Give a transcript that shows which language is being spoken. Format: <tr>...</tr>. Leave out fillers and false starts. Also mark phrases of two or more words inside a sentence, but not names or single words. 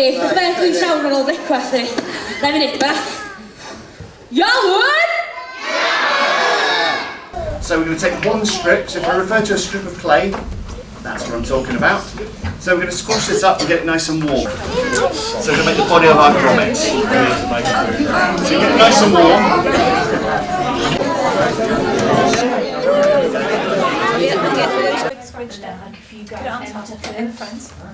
<cy>Fe dwi'n llawn ar ôl brecwast i. Na fi neud beth. Iawn!</cy> <en>So we're going to take one strip, so if I refer to a strip of clay, that's what I'm talking about. So we're going to squash this up and get it nice and warm. So we're going to make the body of our grommets. So you get it nice and warm. Scrunch down like if you go in front.</en>